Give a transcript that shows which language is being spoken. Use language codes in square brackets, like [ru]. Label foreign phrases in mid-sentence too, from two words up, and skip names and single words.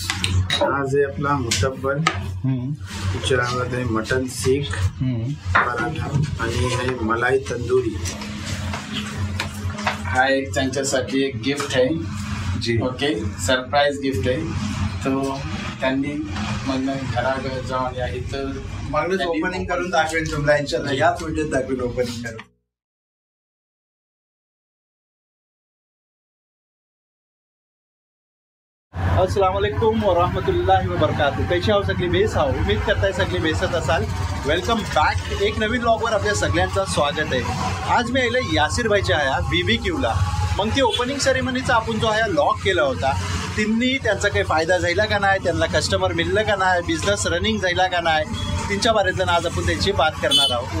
[mr] आज आहे आपला मुतब्बल, त्याच्यामध्ये मटन सीख पराठा आणि हे मलाई तंदुरी. हा एक त्यांच्यासाठी एक गिफ्ट आहे जी. ओके, सरप्राईज गिफ्ट आहे. तो त्यांनी मग घराकडे जाऊन या इथं मागणं ओपनिंग करून दाखवेन तुम्हाला, इंशाल्लाह याच व्हिडिओत दाखवेन ओपनिंग करून. [ar] السلام عليكم ورحمة الله وبركاته. [mr] कैसे आहो सगळी बेस आहो, उम्मीद करताय सगळी बेसत असाल. [en] welcome back. [mr] एक नवीन ब्लॉगवर आपल्या सगळ्यांचं स्वागत आहे. आज मी आले यासिर भाईच्या आया BBQला. मग ते [en] opening ceremony [mr] आपण जो आहे लॉग केला होता, त्यांनी त्यांचा काही फायदा झाला का नाही, त्यांना कस्टमर मिळलं का नाही, [en] business running [mr] झाला का नाही, त्यांच्या बारेतलं आज आपण त्यांची बात करणार आहोत.